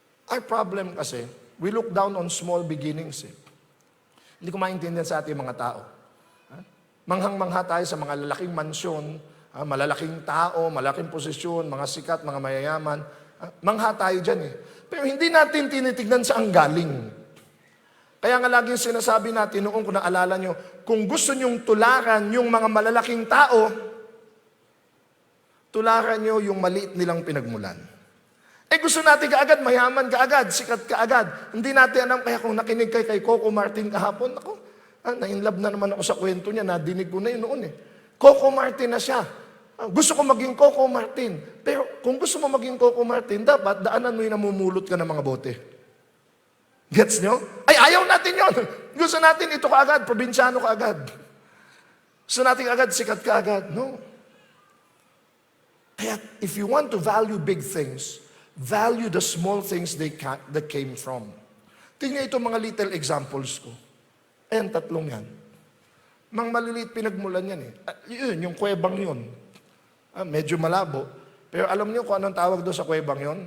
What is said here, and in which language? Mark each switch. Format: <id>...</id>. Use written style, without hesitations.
<en>Our problem</en> <tl>kasi,</tl> <en>we look down on small beginnings.</en> <tl>Hindi ko maintindihan sa ating mga tao. Manghang-mangha tayo sa mga lalaking mansyon, malalaking tao, malaking posisyon, mga sikat, mga mayayaman. Mangha tayo dyan eh. Pero hindi natin tinitignan saan galing. Kaya nga laging sinasabi natin, noong kung naalala nyo, kung gusto nyong tularan yung mga malalaking tao, tularan nyo yung maliit nilang pinagmulan. Gusto natin kaagad, mayaman kaagad, sikat kaagad. Hindi natin alam, kaya kung nakinig kay Coco Martin kahapon, ako, na-inlove na naman ako sa kwento niya, nadinig ko na yun noon eh. Coco Martin na siya. Gusto ko maging Coco Martin. Pero kung gusto mo maging Coco Martin, dapat daanan mo yung namumulot ka ng mga bote. Gets nyo? Ayaw natin yon. Gusto natin ito kaagad, probinsyano kaagad. Gusto natin kaagad, sikat kaagad. No. Kaya</tl> <en>if you want to value big things, value the small things that came from.</en> <tl>Tingnan ito mga little examples ko. Ayan, 3 yan. Mga maliliit pinagmulan yan eh. Yun, yung kuwebang yun. Medyo malabo. Pero alam niyo kung anong tawag doon sa kuwebang yun?</tl>